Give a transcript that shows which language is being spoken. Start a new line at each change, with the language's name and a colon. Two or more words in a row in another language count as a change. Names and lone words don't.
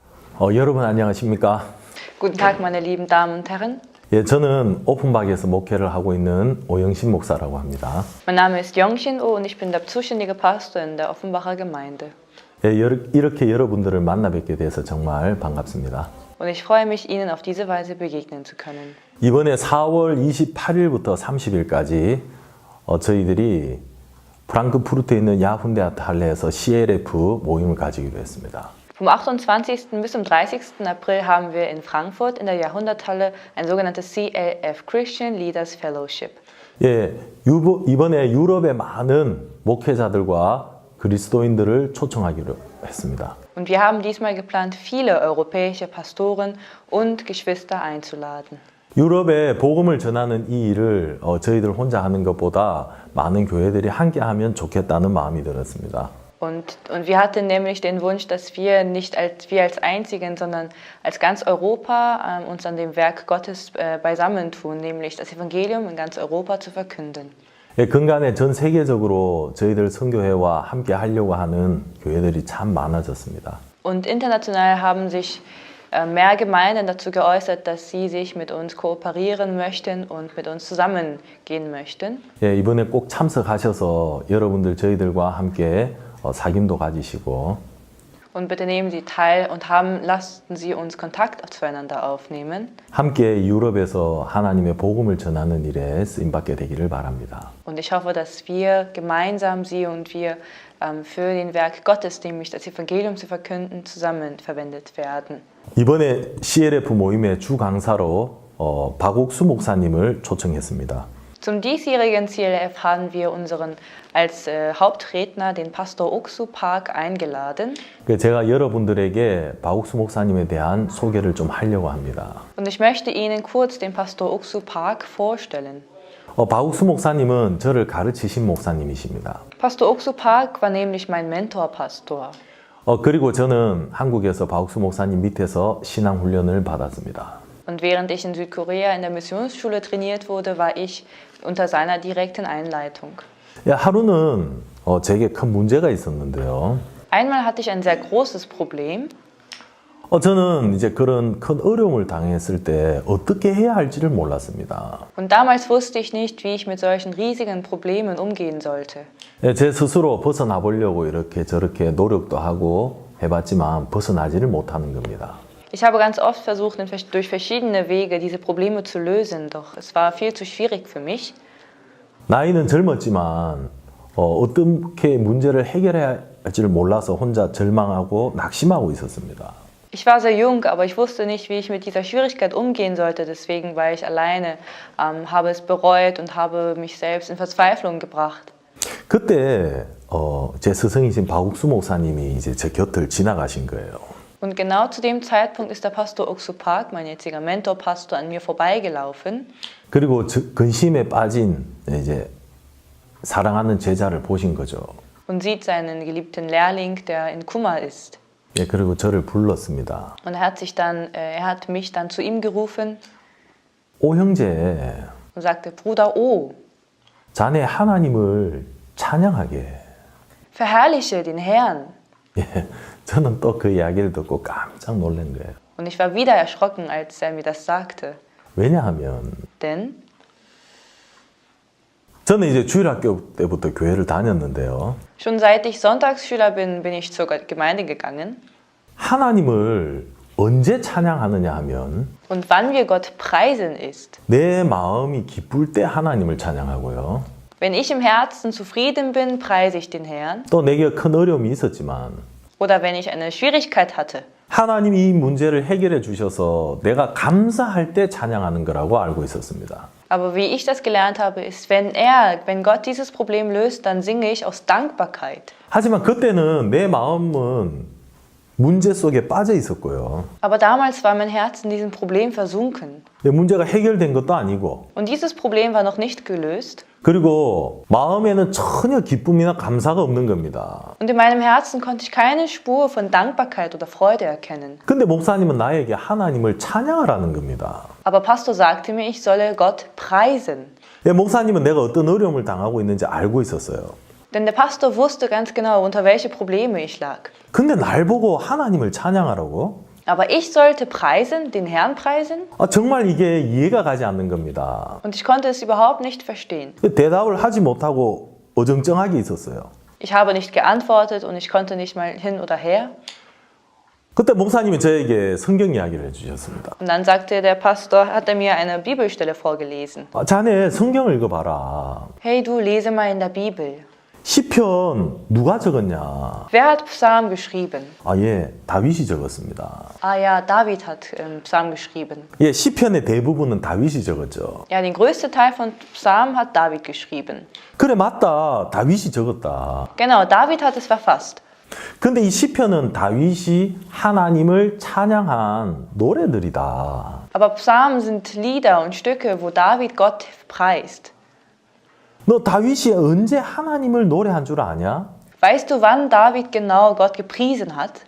Korean: 여러분 안녕하십니까?
German: Guten Tag, meine lieben Damen und Herren.
Korean: 예, 저는 오픈박에서 목회를 하고 있는 오영신 목사라고 합니다.
German: Mein Name ist Yongshin Oh und ich bin der zuständige Pastor in der Offenbacher Gemeinde.
Korean: 예, 이렇게 여러분들을 만나 뵙게 돼서 정말 반갑습니다.
German: Und ich freue mich, Ihnen auf diese Weise begegnen zu können.
Korean: 이번에 4월 28일부터 30일까지 저희들이 프랑크푸르트에 있는 야훈데아트 할레에서 CLF 모임을 가지기로 했습니다.
German: Vom 28. bis zum 30. April haben wir in Frankfurt in der Jahrhunderthalle ein sogenanntes CLF
English: Christian Leaders Fellowship.
Korean: 예, 이번에 유럽의 많은 목회자들과 그리스도인들을 초청하기로 했습니다.
German: Und wir haben diesmal geplant, viele europäische Pastoren und Geschwister einzuladen.
Korean: 유럽에 복음을 전하는 이 일을 저희들 혼자 하는 것보다 많은 교회들이 함께하면 좋겠다는 마음이 들었습니다.
German: Und wir hatten nämlich den Wunsch, dass wir nicht wir als Einzigen, sondern als ganz Europa uns an dem Werk Gottes beisammen tun, nämlich das Evangelium in ganz Europa zu verkünden.
Korean: 예, 근간에 전 세계적으로 저희들 선교회와 함께 하려고 하는 교회들이 참 많아졌습니다.
German: Und international haben sich mehr Gemeinden dazu geäußert, dass sie sich mit uns kooperieren möchten und mit uns zusammengehen möchten.
Korean: 예, 이번에 꼭 참석하셔서 여러분들 저희들과 함께 사귐도 가지시고
German: Und bitte nehmen Sie teil und lassen Sie uns Kontakt zueinander aufnehmen.
Korean: 함께 유럽에서 하나님의 복음을 전하는 일에 쓰임받게 되기를 바랍니다.
German: Und ich hoffe, dass wir gemeinsam, Sie und wir, für den Werk Gottes, nämlich das Evangelium zu verkünden, zusammen verwendet werden.
Korean: 이번에 CLF 모임의 주 강사로 박옥수 목사님을 초청했습니다.
German: Zum diesjährigen CLF haben wir unseren als Hauptredner den Pastor Oksu Park eingeladen.
Korean: 제가 여러분들에게 박옥수 목사님에 대한 소개를 좀 하려고 합니다.
German: Und ich möchte Ihnen kurz den Pastor Oksu Park vorstellen.
Korean: 박옥수 목사님은 저를 가르치신 목사님이십니다.
German: Pastor Oksu Park war nämlich mein Mentorpastor.
Korean: 그리고 저는 한국에서 박옥수 목사님 밑에서 신앙훈련을 받았습니다.
German: Und während ich in Südkorea in der Missionsschule trainiert wurde, war ich unter seiner direkten Einleitung.
Korean: 하루는 제게 큰 문제가 있었는데요.
German: Einmal hatte ich ein sehr großes Problem.
Korean: 저는 이제 그런 큰 어려움을 당했을 때 어떻게 해야 할지를 몰랐습니다.
German: Und damals wusste ich nicht, wie ich mit solchen riesigen Problemen umgehen sollte.
Korean: 제 스스로 벗어나 보려고 이렇게 저렇게 노력도 하고 해봤지만 벗어나지를 못하는 겁니다.
German: Ich habe ganz oft versucht, durch verschiedene Wege diese Probleme zu lösen, doch es war viel zu schwierig für mich.
Korean: 나이는 젊었지만 어떻게 문제를 해결해야 할지를 몰라서 혼자 절망하고 낙심하고 있었습니다.
German: Ich war sehr jung, aber ich wusste nicht, wie ich mit dieser Schwierigkeit umgehen sollte. Deswegen war ich alleine, habe es bereut und habe mich selbst in Verzweiflung gebracht.
Korean: 그때 제 스승이신 박욱수 목사님이 이제 제 곁을 지나가신 거예요.
German: Und genau zu dem Zeitpunkt ist der Pastor Oksu Park, mein jetziger Mentorpastor, an mir vorbeigelaufen.
Korean: 그리고 근심에 빠진 이제 사랑하는 제자를 보신 거죠.
German: Und sieht seinen geliebten Lehrling, der in Kummer ist.
Korean: 예, 그리고 저를 불렀습니다.
German: Und er hat mich dann zu ihm gerufen
Korean: 오 형제,
German: und sagte, Bruder O,
Korean: 자네 하나님을 찬양하게.
German: verherrliche den Herrn.
Korean: 예, 저는 또 그 이야기를 듣고 깜짝 놀란 거예요.
German: Und ich war wieder erschrocken, als er mir das sagte.
Korean: 왜냐하면
German: Denn
Korean: 저는 이제 주일학교 때부터 교회를 다녔는데요.
German: schon seit ich Sonntagsschüler bin ich zur Gemeinde gegangen.
Korean: 하나님을 언제 찬양하느냐 하면
German: Und wann wir Gott preisen ist,
Korean: 내 마음이 기쁠 때 하나님을 찬양하고요.
German: wenn ich im Herzen zufrieden bin, preise ich den Herrn.
Korean: 또 내게 큰 어려움이 있었지만
German: Oder wenn ich eine Schwierigkeit hatte.
Korean: 하나님이 이 문제를 해결해 주셔서 내가 감사할 때 찬양하는 거라고 알고 있었습니다.
German: Aber wie ich das gelernt habe, ist, wenn Gott dieses Problem löst, dann singe ich aus Dankbarkeit.
Korean: 하지만 그때는 내 마음은 문제 속에 빠져 있었고요.
German: Aber damals war mein Herz in diesem Problem versunken.
Korean: 문제가 해결된 것도 아니고
German: Und dieses Problem war noch nicht gelöst.
Korean: 그리고 마음에는 전혀 기쁨이나 감사가 없는 겁니다.
German: Und in meinem Herzen konnte ich keine Spur von Dankbarkeit oder Freude erkennen.
Korean: 근데 목사님은 나에게 하나님을 찬양하라는 겁니다.
German: Aber Pastor sagte mir, ich solle Gott preisen.
Korean: 목사님은 내가 어떤 어려움을 당하고 있는지 알고 있었어요.
German: Denn der Pastor wusste ganz genau, unter welche Probleme ich lag.
Korean: 근데 날 보고 하나님을 찬양하라고?
German: Aber ich sollte preisen, den Herrn preisen?
Korean: 정말 이게 이해가 가지 않는 겁니다.
German: Und ich konnte es überhaupt nicht verstehen.
Korean: 대답을 하지 못하고 어정쩡하게 있었어요.
German: Ich habe nicht geantwortet und ich konnte nicht mal hin oder her.
Korean: 그때 목사님이 저에게 성경 이야기를 해주셨습니다.
German: Und dann sagte der Pastor, hat er mir eine Bibelstelle vorgelesen.
Korean: 자네 성경을 읽어봐라.
German: Hey, du, lese mal in der Bibel.
Korean: 시편 누가 적었냐?
German: Wer hat Psalm geschrieben?
Korean: 예, 다윗이 적었습니다.
German: Ah ja, David hat Psalm geschrieben.
Korean: 예, 시편의 대부분은 다윗이 적었죠.
German: Ja, den größten Teil von Psalm hat David geschrieben.
Korean: 그래, 맞다. 다윗이 적었다.
German: Genau, David hat es verfasst.
Korean: 근데 이 시편은 다윗이 하나님을 찬양한 노래들이다.
German: Aber Psalmen sind Lieder und Stücke, wo David Gott preist.
Korean: 너 다윗이 언제 하나님을 노래한 줄 아냐?
German: Weißt du, wann David genau Gott gepriesen hat?